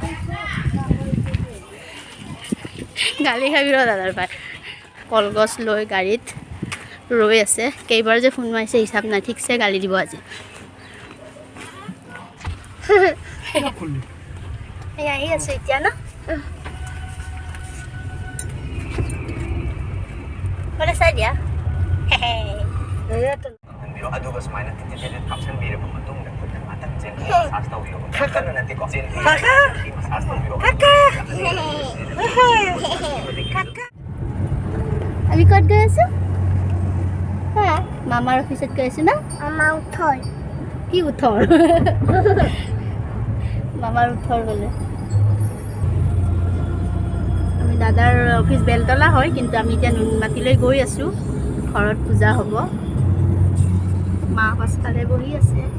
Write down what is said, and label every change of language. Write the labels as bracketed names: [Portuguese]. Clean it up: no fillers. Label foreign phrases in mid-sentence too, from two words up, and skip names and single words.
[Assamese] গালি খাবি ৰ দাদাৰ পাই কলগছ লৈ গাড়ীত ৰৈ আছে কেইবাৰ যে ফোন মাৰিছে হিচাপ নাই ঠিকছে গালি দিব আজি আহি আছে এতিয়া ন বলে চাই দিয়া [Manipuri] ꯑꯗꯨꯒ ꯁꯨꯃꯥꯏꯅ ꯇꯤꯇꯤꯗ ꯊꯥꯞꯁꯟꯕꯤꯔꯕ ꯃꯇꯨꯡꯗ ꯈꯨꯠꯅ ꯉꯥꯛꯇꯪ ꯆꯦꯟꯕ ꯃꯁꯥꯖ ꯇꯧꯕꯤꯌꯣ ꯀꯟꯅ ꯅꯠꯇꯦꯀꯣ ꯃꯁꯥꯖ ꯇꯧꯕꯤꯌꯣ [Assamese] আমি ক'ত গৈ আছোঁ হা মামাৰ অফিচত গৈ আছোঁ না মামা উঠৰ কি উঠৰ মামাৰ উঠৰ বোলে আমি দাদাৰ অফিচ বেলতলা হয় কিন্তু আমি এতিয়া নুনমাটিলৈ গৈ আছোঁ ঘৰত পূজা হ'ব মা পাছফালে বহি আছে